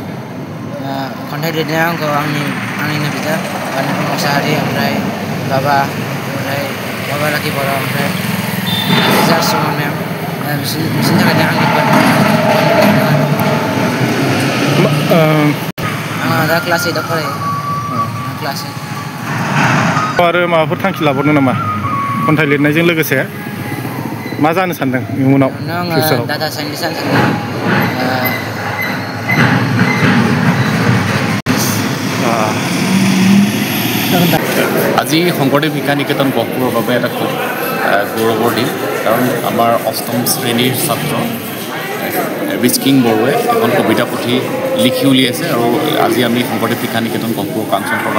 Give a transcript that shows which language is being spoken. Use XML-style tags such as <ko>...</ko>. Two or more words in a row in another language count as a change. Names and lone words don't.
<brx>खन्थाइ लिरनायाव आंखौ आंनिनो बिदा बानुफा मोसाहारि ओमफ्राय बाबा लाखि बर' ओमफ्राय जारसिमन मेम बिसोरनि थाखायनो आङो दा क्लास 8 आव फरायो क्लास 8 आरो माबाफोर थांखि लाबावनो नामा खन्थाइ लिरनायजों लोगोसे मा जानो सानदों इयुनाव फिउचाराव</brx> <en>data scientist</en> <brx>जानो सानदों</brx> <as>আজি শংকৰদেৱ শিক্ষা নিকেতন গহপুৰৰ বাবে এটা খুব গৌৰৱৰ দিন কাৰণ আমাৰ অষ্টম শ্ৰেণীৰ ছাত্ৰ ৰিস্কিং বড়োৱে এখন কবিতা পুথি লিখি উলিয়াইছে আৰু আজি আমি শংকৰদেৱ শিক্ষা নিকেতন গহপুৰ কাঞ্চন প্ৰভাৱ</as>